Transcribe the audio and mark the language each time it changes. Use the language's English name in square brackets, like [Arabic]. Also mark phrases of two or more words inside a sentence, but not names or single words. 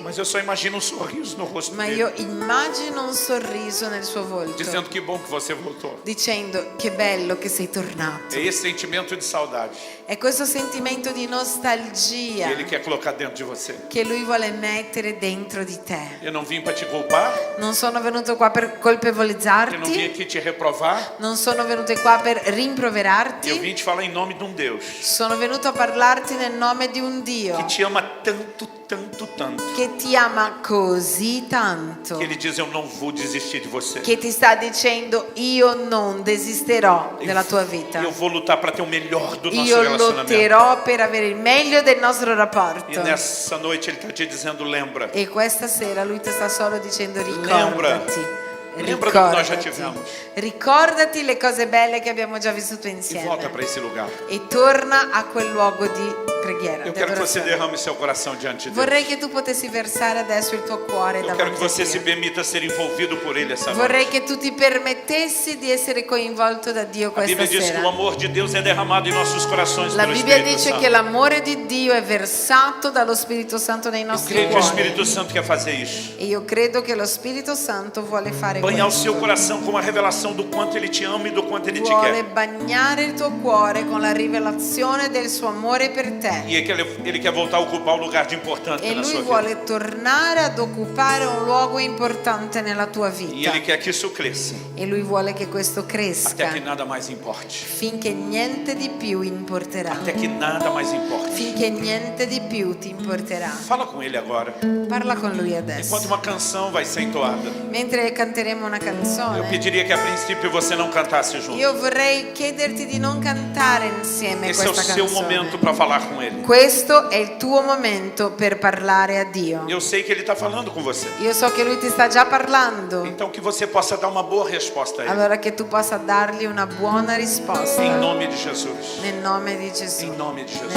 [Portuguese] Mas eu só imagino um sorriso no rosto [Italian] Ma [Portuguese] dele. [Italian] io immagino un sorriso nel suo volto, [Portuguese] Dizendo que bom que você voltou. [Italian] dicendo che bello che sei tornato. [Portuguese] É esse sentimento de saudade [Italian] È questo sentimento di [Portuguese] que [Italian] nostalgia [Portuguese] ele quer colocar dentro de você. [Italian] che lui vuole mettere dentro di te. [Portuguese] Eu não vim para te culpar. [Italian] Non sono venuto qua per [Portuguese] Eu não vim [Italian] colpevolizzarti, [Portuguese] aqui te reprovar. [Italian] non sono venuto qua per [Portuguese] Eu [Italian] rimproverarti, [Portuguese] vim te falar em nome de um Deus [Italian] sono venuto a parlarti nel nome di un [Portuguese] que [Italian] Dio [Portuguese] te ama tanto, tanto, tanto. [Italian] che ti ama così tanto, [Portuguese] Que ele diz, eu não vou desistir de você. [Italian] che ti sta dicendo io non desisterò della tua vita, [Portuguese] Eu vou lutar para ter o melhor do nosso [Italian] io [Portuguese] relacionamento. [Italian] lotterò per avere il meglio del nostro [Portuguese] E [Italian] rapporto. [Portuguese] nessa noite ele está te dizendo, lembra. [Italian] E questa sera lui ti sta solo dicendo [Portuguese] Lembra. [Italian] ricordati. [Portuguese] Lembra do que nós já [Italian] Ricordati. [Portuguese] tivemos. [Italian] Ricordati le cose belle che abbiamo già vissuto [Portuguese] E [Italian] insieme [Portuguese] volta para esse lugar. [Italian] e torna a quel luogo di preghiera, [Portuguese] Eu [Italian] di [Portuguese] quero que você [Italian] adorazione. [Portuguese] derrame seu coração diante de Deus. [Italian] Vorrei che tu potessi versare adesso il tuo cuore [Portuguese] Eu quero [Italian] davanti [Portuguese] que você [Italian] a [Portuguese] se [Italian] Dio. [Portuguese] permita ser envolvido por Ele essa noite. [Italian] Vorrei che tu ti permettessi di essere coinvolto da Dio [Portuguese] A [Italian] questa [Portuguese] Bíblia diz que o [Italian] sera. [Portuguese] amor de Deus é derramado em nossos corações [Italian] La [Portuguese] pelo [Italian] Bibbia [Portuguese] Espírito [Italian] dice [Portuguese] Santo. [Italian] che l'amore di Dio è versato dallo Spirito Santo nei [Portuguese] Eu [Italian] nostri [Portuguese] creio que o [Italian] cuori. [Portuguese] Espírito Santo quer fazer isso. [Italian] E io credo che lo Spirito Santo vuole fare [Portuguese] Banhar o seu [Italian] questo. [Portuguese] coração com a revelação do quanto Ele te ama e do quanto Ele te [Italian] Vuole [Portuguese] quer. [Italian] bagnare il tuo cuore con la rivelazione del suo amore per te. [Portuguese] E Ele quer voltar a ocupar um lugar de importância [Italian] E [Portuguese] na [Italian] lui [Portuguese] sua vida. [Italian] vuole tornare ad occupare un luogo importante nella tua [Portuguese] E [Italian] vita. [Portuguese] Ele quer que isso cresça, [Italian] E lui vuole che questo [Portuguese] até [Italian] cresca [Portuguese] que nada mais importe. [Italian] finché niente di più importerà. [Portuguese] Até que nada mais importe. [Italian] Finché niente di più ti importerà. [Portuguese] Fala com Ele agora. [Italian] Parla con lui adesso. [Portuguese] Enquanto uma canção vai ser entoada, [Italian] Mentre canteremo una [Portuguese] eu [Italian] canzone, [Portuguese] pediria que a princípio você não cantasse junto. [Italian] io vorrei chiederti di non cantare insieme [Portuguese] Esse é o [Italian] questa [Portuguese] seu [Italian] canzone. [Portuguese] momento para falar com Ele. [Italian] Questo è il tuo momento per parlare a Dio. [Portuguese] Eu sei que Ele está falando com você. [Italian] Io so che lui ti sta già parlando. [Portuguese] Então que você possa dar uma boa resposta a Ele. [Italian] Allora che tu possa dargli una buona risposta. [Portuguese] Em nome de Jesus. [Italian] Nel nome di Gesù. [Portuguese] Em nome de Jesus.